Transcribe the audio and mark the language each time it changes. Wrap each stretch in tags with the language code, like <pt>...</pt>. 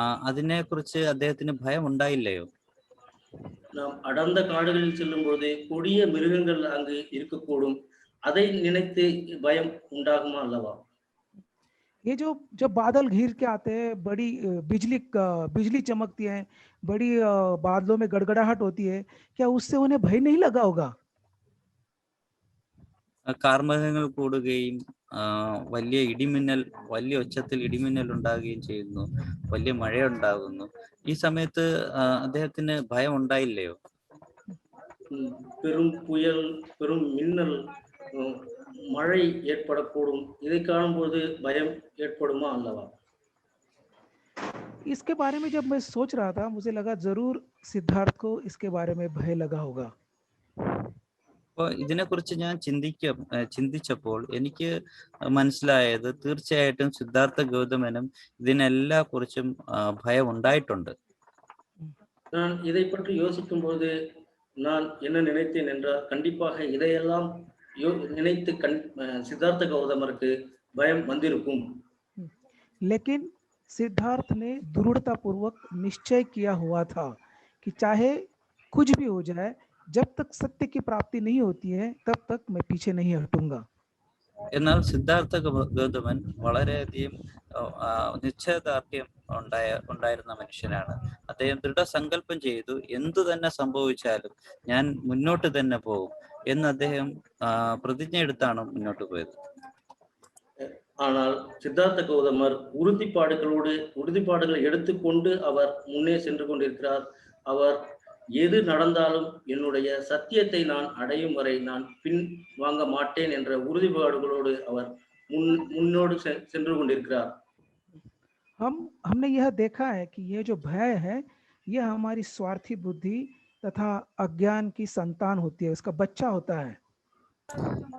<ml>അതിനെക്കുറിച്ച് അദ്ദേഹത്തിന് ഭയം ഉണ്ടായില്ലയോ?</ml> <ta>நாம் அடர்ந்த காடுகளில் செல்லும் பொழுது கொடிய மிருகங்கள் அங்கு இருக்கக்கூடும், அதை நினைத்து பயம் உண்டாகுமா அல்லவா?</ta> <hi>ये जब बादल घिर के आते हैं, बड़ी बिजली चमकती है, बड़ी बादलों में गड़गड़ाहट होती है, क्या उससे उन्हें भय नहीं लगा होगा?</hi> <ml>കാർമേഘങ്ങൾ കൂടുകയും വലിയ ഉച്ചത്തിൽ ഇടിമിന്നൽ ഉണ്ടാകുകയും ചെയ്യുന്നു, വലിയ മഴയുണ്ടാകുന്നു. ഈ സമയത്ത് അദ്ദേഹത്തിന് ഭയം ഉണ്ടായില്ലയോ?</ml> <ta>பெரும் புயல், பெரும் மின்னல், மழை ஏற்படக்கூடும். இதை காணும்போது பயம் ஏற்படுமா அல்லவா?</ta> <hi>इसके बारे में जब मैं सोच रहा था, मुझे लगा जरूर सिद्धार्थ को इसके बारे में भय लगा होगा.</hi> <ml>അപ്പോൾ ഇതിനെക്കുറിച്ച് ഞാൻ ചിന്തിച്ചപ്പോൾ എനിക്ക് മനസ്സിലായത് തീർച്ചയായിട്ടും സിദ്ധാർത്ഥ ഗൗതമനും ഇതിനെല്ലാ കുറിച്ചും ഭയം ഉണ്ടായിട്ടുണ്ട്.</ml> <ta>நான் இதை பற்றி யோசிக்கும் போது நான் என்ன நினைத்தேன் என்றால், கண்டிப்பாக இதையெல்லாம் நினைத்து सिद्धार्थ गौतमருக்கு பயம் வந்திருக்கும்.</ta> <hi>लेकिन सिद्धार्थ ने दृढ़ता पूर्वक निश्चय किया हुआ था कि चाहे कुछ भी हो जाए, जब तक सत्य की प्राप्ति नहीं होती है तब तक मैं पीछे नहीं हटूंगा.</hi> <ml>എന്നാൽ സിദ്ധാർത്ഥ ഗൗതമൻ വളരെയധികം നിശ്ചയദാർഢ്യം ഉണ്ടായിരുന്ന മനുഷ്യനാണ്. അദ്ദേഹം ദൃഢസങ്കല്പം ചെയ്തു, എന്തു തന്നെ സംഭവിച്ചാലും ഞാൻ മുന്നോട്ട് തന്നെ പോകും എന്ന് അദ്ദേഹം പ്രതിജ്ഞ എടുത്താണ് മുന്നോട്ട് പോയത്.</ml> <ta>ஆனால் சித்தார்த்த கௌதமர் உறுதிப்பாடுகளை எடுத்துக்கொண்டு அவர் முன்னே சென்று கொண்டிருக்கிறார். அவர் எது நடந்தாலும் என்னுடைய சத்தியத்தை நான் அடையும் வரை நான் பின் வாங்க மாட்டேன் என்ற உறுதிப்பாடுகளோடு அவர் முன்னோடு சென்று கொண்டிருக்கிறார்.</ta> <hi>हमने यह देखा है कि ये जो भय है यह हमारी स्वार्थी बुद्धि तथा अज्ञान की संतान होती है, उसका बच्चा होता है.</hi>